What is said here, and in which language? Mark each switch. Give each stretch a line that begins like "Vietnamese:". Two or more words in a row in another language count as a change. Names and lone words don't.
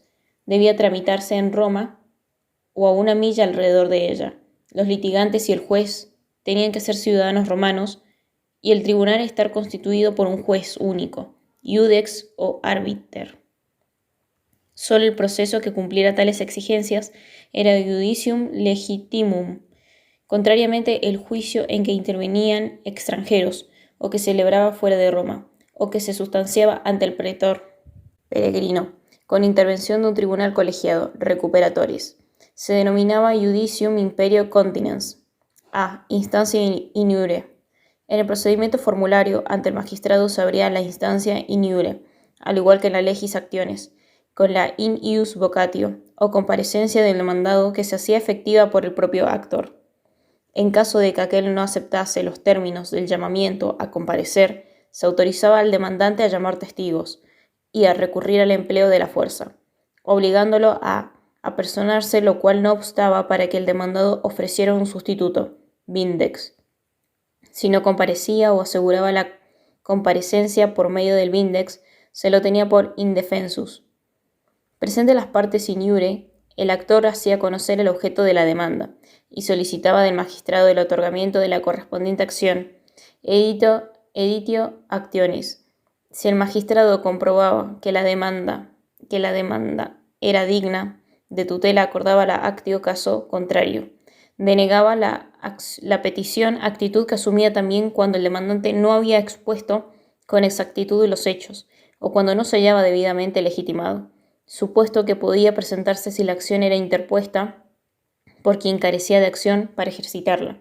Spanish: Debía tramitarse en Roma o a una milla alrededor de ella. Los litigantes y el juez tenían que ser ciudadanos romanos y el tribunal estar constituido por un juez único, iudex o arbiter. Solo el proceso que cumpliera tales exigencias era
Latin: judicium legitimum,
Spanish: contrariamente el juicio en que intervenían extranjeros, o que se celebraba fuera de Roma, o que se sustanciaba ante el pretor peregrino, con intervención de un tribunal colegiado,
Latin: recuperatoris.
Spanish: Se denominaba
Latin: judicium imperio continens,
Spanish: a instancia
Latin: in iure.
Spanish: En el procedimiento formulario ante el magistrado se abría la instancia
Latin: in iure,
Spanish: al igual que en la
Latin: legis actiones,
Spanish: con la
Latin: in ius vocatio,
Spanish: o comparecencia del demandado que se hacía efectiva por el propio actor. En caso de que aquel no aceptase los términos del llamamiento a comparecer, se autorizaba al demandante a llamar testigos y a recurrir al empleo de la fuerza, obligándolo a apersonarse, lo cual no obstaba para que el demandado ofreciera un sustituto, vindex. Si no comparecía o aseguraba la comparecencia por medio del vindex, se lo tenía por indefensus. Presente las partes
Latin: in iure,
Spanish: el actor hacía conocer el objeto de la demanda y solicitaba del magistrado el otorgamiento de la correspondiente acción,
Latin: editio actionis.
Spanish: Si el magistrado comprobaba que la demanda era digna de tutela, acordaba la actio caso contrario. Denegaba la petición, actitud que asumía también cuando el demandante no había expuesto con exactitud los hechos o cuando no se hallaba debidamente legitimado, supuesto que podía presentarse si la acción era interpuesta por quien carecía de acción para ejercitarla.